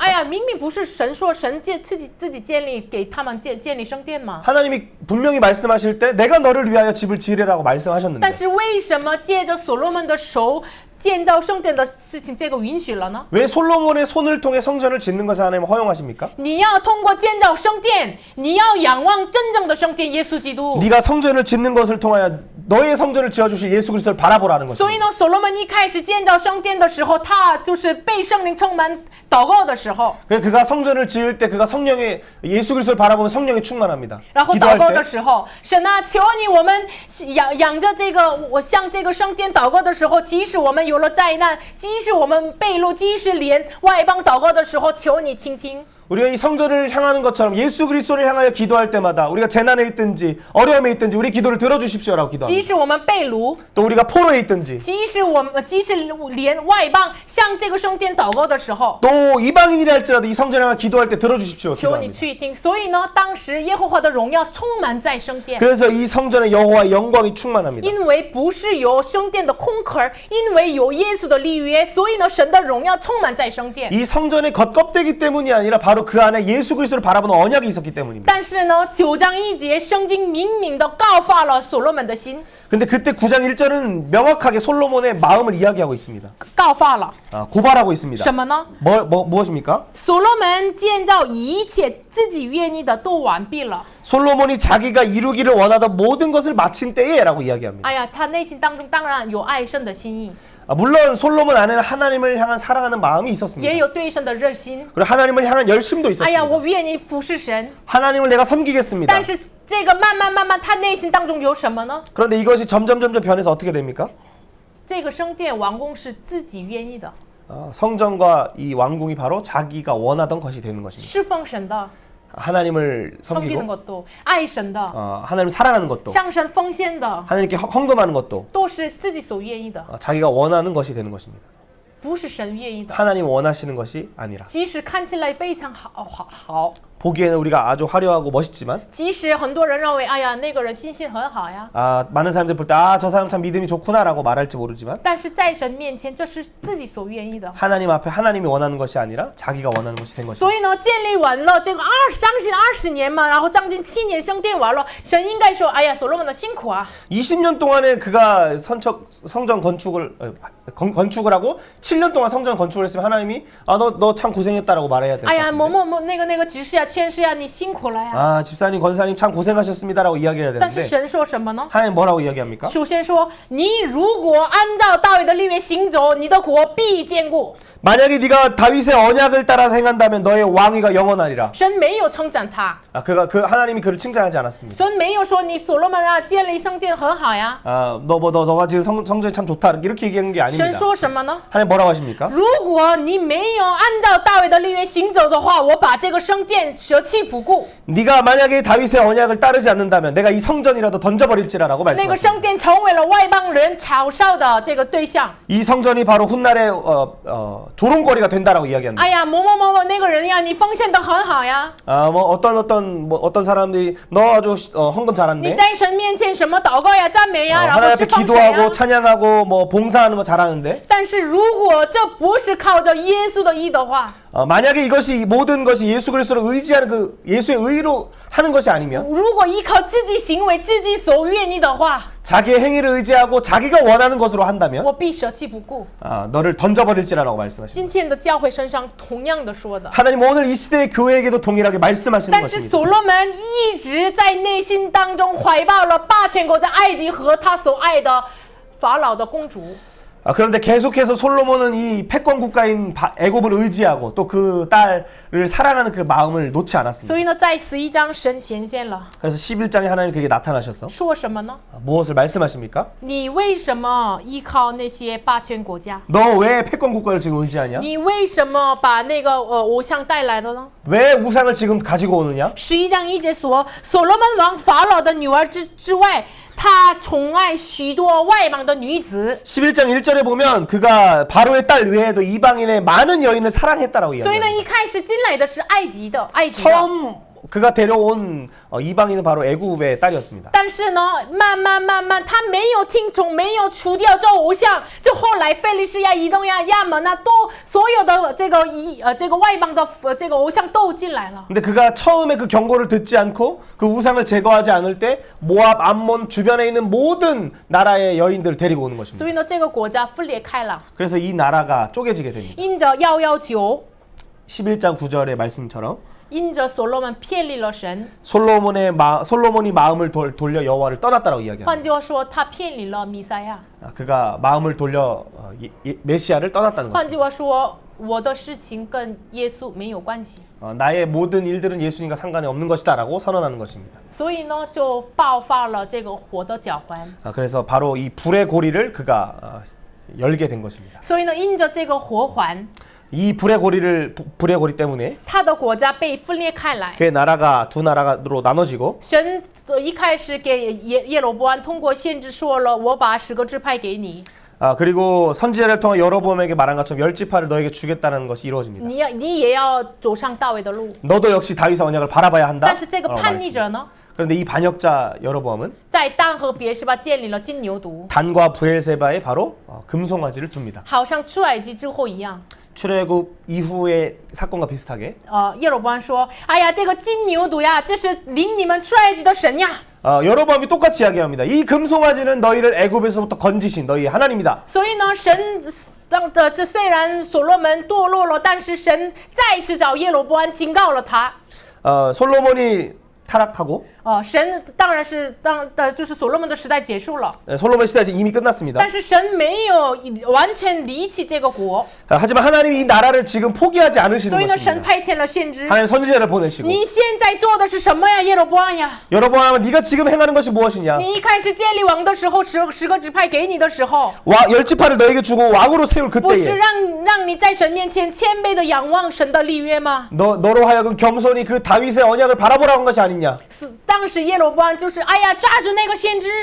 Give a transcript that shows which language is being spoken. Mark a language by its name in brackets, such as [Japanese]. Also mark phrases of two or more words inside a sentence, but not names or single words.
[Chinese] 哎呀，明明不是神说神自己建立给他们建立圣殿吗？ [Korean] 하나님이 분명히 말씀하실 때 내가 너를 위하여 집을 지으리라고 말씀하셨는데 [Chinese] 但是为什么借着所罗门的手建造圣殿的事情，这个允许了呢？ [Korean] 왜 솔로몬의 손을 통해 성전을 짓는 것을 하나님은 허용하십니까? [Chinese] 你要通过建造圣殿，你要仰望真正的圣殿耶稣基督。 [Korean] 네가 성전을 짓는 것을 통하여 너의 성전을 지어주실 예수 그리스도를 바라보라는 [Chinese] 所以 [Korean] 것입니다. [Chinese] 呢，所罗门一开始建造圣殿的时候，他就是被圣灵充满祷告的时候， [Korean] 그래서 그가 성전을 지을 때 그가 성령의 예수 그리스도를 바라보면 성령이 충만합니다. [Chinese] 然后祷 [Korean] 기도할 [Chinese] 告的 [Korean] 때 [Chinese] 时候，神啊，求你我们仰着这个，我向这个圣殿祷告的时候，即使我们有了灾难，即使我们被掳，即使连外邦祷告的时候，求你倾听。 [Korean] 우리가 이 성전을 향하는 것처럼 예수 그리스도를 향하여 기도할 때마다 우리가 재난에 있든지 어려움에 있든지 우리 기도를 들어주십시오라고 [Chinese] 即 [Korean] 기도합니다. [Chinese] 使我们被掳， [Korean] 또 우리가 포로에 있든지 [Chinese] 即使连外邦向这个圣殿祷告的时候， [Korean] 또 이방인이라 할지라도 이 성전을 향해 기도할 때 들어주십시오 [Chinese] 求你 [Korean] 기도합니다. [Chinese] 去听。所以呢，当时耶和华的荣耀充满在圣殿。 [Korean] 그래서 이 성전에 여호와의 영광이 충만합니다. [Chinese] 因为不是有圣殿的空壳，因为有耶稣的立约，所以呢，神的荣耀充满在圣殿。 [Korean] 이 성전의 겉껍데기 때문이 아니라 바로 그 안에 예수 그리스도를 바라보는 언약이 있었기 때문입니다. [Chinese] 但是呢，9章1节，圣经明明的告发了所罗门的心， [Korean] 근데 그때 9장 1절은 명확하게 솔로몬의 마음을 이야기하고 있습니다. [Chinese] 告发了 [Korean] 고발하고 있습니다. [Chinese] 什么呢？ [Korean] 무엇입니까? [Chinese] 所罗门建造一切自己愿意的都完毕了。 [Korean] 솔로몬이 자기가 이루기를 원하던 모든 것을 마친 때에라고 이야기합니다. [Chinese] 哎呀，他内心当中当然有爱神的心意， [Korean] 물론 솔로몬 안에는 하나님을 향한 사랑하는 마음이 있었습니다. [Chinese] 也有对神的热心。 [Korean] 그리고 하나님을 향한 열심도 [Chinese] 哎呀， [Korean] 있었습니다. [Chinese] 我愿意服侍神。 [Korean] 하나님을 내가 섬기겠습니다. [Chinese] 但是这个慢慢，他内心当中有什么呢？ [Korean] 그런데 이것이 점점 변해서 어떻게 됩니까? [Chinese] 这个圣殿完工是自己愿意的， [Korean] 성전과 이 왕궁이 바로 자기가 원하던 것이 되는 것입니다. [Chinese] 侍奉神的， [Korean] 하나님을 섬기는 섬기고 것도， [Chinese] 爱神的， [Korean] 하나님을 사랑하는 것도 [Chinese] 向神奉献的， [Korean] 하나님께 헌금하는 것도 [Chinese] 都是自己所愿意的， [Korean] 자기가 원하는 것이 되는 것입니다. [Chinese] 不是神愿意的。 [Korean] 하나님 원하시는 것이 아니라 [Chinese] 即使看起来非常好， [Korean] 보기에는 우리가 아주 화려하고 멋있지만 [Chinese] 即使很多人认为，哎呀，那个人信心很好呀， [Korean] 많은 사람들 볼 때 저 사람 참 믿음이 좋구나라고 말할지 모르지만 [Chinese] 但是在神面前，这是自己所愿意的。 [Korean] 하나님 앞에 하나님이 원하는 것이 아니라 자기가 원하는 것이 된 것입니다. [Chinese] 所以呢，建立完了这个将近20年嘛，然后将近7年圣殿完了，神应该说，哎呀，所罗门的辛苦啊。 [Korean] 20년 동안에 그가 성전 건축을 하고 7년 동안 성전 건축을 했으면 하나님이 너 참 고생했다라고 말해야 될 것 [Chinese] 哎呀，某 [Korean] 같은데 [Chinese] 某那个执事呀、劝士呀，你辛苦了呀。 [Korean] 집사님 권사님 참 고생하셨습니다라고 이야기해야 [Chinese] 但是 [Korean] 되는데 [Chinese] 神说什么呢？ [Korean] 하나님 뭐라고 이야기합니까? [Chinese] 首先说，你如果按照大卫的律约行走，你的国必坚固。 [Korean] 만약에 네가 다윗의 언약을 따라서 행한다면 너의 왕위가 영원하리라. [Chinese] 神没有称赞他， [Korean] 하나님이 그를 칭찬하지 않았습니다. [Chinese] 神没有说你所罗门啊建立圣殿很好呀。 [Korean] 너가 지금 성전이 참 좋다 이렇게 얘기하는 게 [Chinese] 神 [Korean] 아닙니다. [Chinese] 说什么呢？ [Korean] 하나님 뭐라고 하십니까? [Chinese] 如果你没有按照大卫的律约行走的话，我把这个圣殿舍弃不顾， [Korean] 네가 만약에 다윗의 언약을 따르지 않는다면 내가 이 성전이라도 던져버릴지라라고 [Chinese] 那个 [Korean] 말씀하십니다. [Chinese] 圣殿成为了外邦人嘲笑的这个对象。 [Korean] 이 성전이 바로 훗날에 조롱거리가 된다라고 이야기합니다. [Chinese] 哎呀，某那个人呀，你奉献的很好呀， [Korean] 어떤 사람들이 너 아주 헌금 [Chinese] 你 [Korean] 잘한대. [Chinese] 在神面前什么祷告呀、赞美呀，然后 [Korean] 하나님 [Chinese] 是 [Korean] 앞에 [Chinese] 奉献 [Korean] 기도하고 [Chinese] 呀。 [Korean] 찬양하고 뭐 봉사하는 거 잘하는데 [Chinese] 但是如果这不是靠着耶稣的义的话， [Korean] 만약에 이것이 모든 것이 예수 그리스도를 의지하는 그 예수의 의로 하는 것이 아니면 [Chinese] 如果依靠自己行为、自己所愿意的话， [Korean] 자기의 행위를 의지하고 자기가 원하는 것으로 한다면 [Chinese] 我必舍弃不顾。 [Korean] 너를 던져버릴지라라고 말씀하십니다. [Chinese] 今天的教会身上同样的说的。 [Korean] 하나님 오늘 이 시대의 교회에게도 동일하게 말씀하시는 [Chinese] 但是 [Korean] 것입니다. [Chinese] 所罗门一直在内心当中怀抱了8000个在埃及和他所爱的法老的公主。 [Korean] 그런데 계속해서 솔로몬은 이 패권 국가인 애굽을 의지하고 또 그 딸을 사랑하는 그 마음을 놓지 [Chinese] 所 [Korean] 않았습니다. [Chinese] 以呢，在11章神显现了， [Korean] 그래서 11장에 하나님 그에게 나타나셔서 [Chinese] 说什么呢？ [Korean] 무엇을 말씀하십니까? [Chinese] 你为什么依靠那些霸权国家？ [Korean] 너 왜 패권 국가를 지금 의지하냐? [Chinese] 你为什么把那个偶像带来了呢？ [Korean] 왜 우상을 지금 가지고 오느냐? [Chinese] 11 章1节说，所罗门王法老的女儿之外，他宠爱许多外邦的女子。 [Korean] 11장 1절에 보면 그가 바로의 딸 외에도 이방인의 많은 여인을 사랑했다라고 [Chinese] 所以呢， [Korean] 이야기합니다. [Chinese] 一开始进来的是埃及的，埃及的。 [Korean] 처음 그가 데려온 이방인은 바로 애굽의 딸이었습니다. [Chinese] 但是呢，慢慢，他没有听从，没有除掉这偶像，就后来非利士呀、以东呀、亚门啊，都所有的这个外邦的这个偶像都进来了。 [Korean] 근데 그가 처음에 그 경고를 듣지 않고 그 우상을 제거하지 않을 때 모압, 암몬 주변에 있는 모든 나라의 여인들을 데리고 오는 것입니다. [Chinese] 所以呢，这个国家分裂开了， [Korean] 그래서 이 나라가 쪼개지게 됩니다. [Chinese] 因着119， [Korean] 11장 9절의 말씀처럼 [Chinese] 因着所罗门偏离了神， [Korean] 솔로몬이 마음을 돌려 여호와를 떠났다라고 이야기합니다. [Chinese] 换句话说，他偏离了弥赛亚。 [Korean] 그가 마음을 돌려 메시아를 떠났다는 [Chinese] 换 [Korean] 것입니다. [Chinese] 句话说，我的事情跟耶稣没有关系， [Korean] 나의 모든 일들은 예수님과 상관이 없는 것이다라고 선언하는 것입니다. [Chinese] 所以呢，就爆发了这个火的脚环。 [Korean] 그래서 바로 이 불의 고리를 그가 열게 된 것입니다. [Chinese] 所以呢，因着这个火环， [Korean] 이 불의 고리 때문에 [Chinese] 他的国家被分裂开来。 [Korean] 그의 나라가 두 나라로 나눠지고 [Chinese] 神一开始给耶罗波安通过先知说了，我把10个支派给你， [Korean] 그리고 선지자를 통해 여로보암에게 말한 것처럼 10지파를 너에게 주겠다는 것이 이루어집니다. [Chinese] 你也要走上大卫的路。 [Korean] 너도 역시 다윗의 언약을 바라봐야 한다. [Chinese] 但是这个叛逆者呢， [Korean] 그런데 이 반역자 여로보암은 [Chinese] 在但和别是巴建立了金牛犊， [Korean] 단과 부엘세바에 바로 금송아지를 둡니다. [Chinese] 好像出埃及之后一样。 [Korean] 출애굽 이후의 사건과 비슷하게 [Chinese] 耶罗波安说：“哎呀，这个金牛犊呀，这是领你们出埃及的神呀。” [Korean] 여로보암이 똑같이 이야기합니다. 이 금송아지는 너희를 애굽에서부터 건지신 너희 하나님이다. [Chinese] 所以呢，神这虽然所罗门堕落了，但是神再次找耶罗波安警告了他。 [Korean] 솔로몬이 타락하고 [Chinese] 神当然是就是所罗门的时代结束了， [Korean] 솔로몬 시대 이미 끝났습니다. [Chinese] 但是神没有完全离弃这个国， [Korean] 하지만 하나님이 이 나라를 지금 포기하지 않으시는 [Chinese] 所以呢，神 [Korean] 것입니다. [Chinese] 派遣了先知。 [Korean] 하나님 선지자를 보내시고 [Chinese] 你现在做的是什么呀，耶罗波安呀？ [Korean] 여로보암은 네가 지금 행하는 것이 무엇이냐? [Chinese] 你一开始建立王的时候，十个支派给你的时候， [Korean] 10지파를 너에게 주고 왕으로 세울 [Chinese] 不是 [Korean] 그때에 [Chinese] 让你在神面前谦卑的仰望神的立约吗？ [Korean] 너로 하여금 겸손히 그 다윗의 언약을 바라보라고 한 것이 아니냐? [Chinese] 当时耶罗波安就是哎呀，抓住那个先知，